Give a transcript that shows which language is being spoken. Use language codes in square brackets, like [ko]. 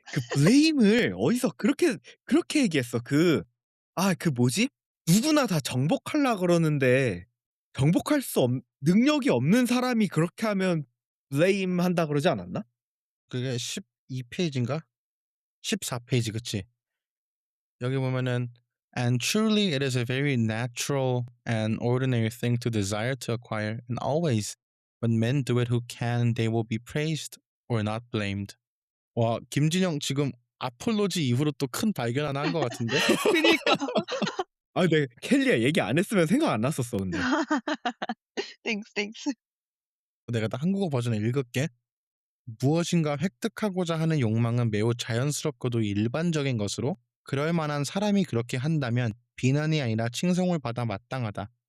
[ko] 그 blame을 어디서 그렇게 얘기했어. 그 뭐지? 누구나 다 정복하려 그러는데 정복할 수 없 능력이 없는 사람이 그렇게 하면 blame 한다 그러지 않았나? 그게 12 페이지인가? 14 페이지 그치? 여기 보면은 [en] And truly it is a very natural and ordinary thing to desire to acquire, and always when men do it who can, they will be praised or not blamed. [ko] 와, 김진영 지금 아폴로지 이후로 또 큰 발견 하나 한 것 같은데? 그니까. 네. 켈리야 얘기 안 했으면 생각 안 났었어 근데. [en] 땡스, 땡스. [ko] 내가 다 한국어 버전을 읽을게. 무엇인가 획득하고자 하는 욕망은 매우 자연스럽고도 일반적인 것으로 그럴 만한 사람이 그렇게 한다면 비난이 아니라 칭송을 받아 마땅하다.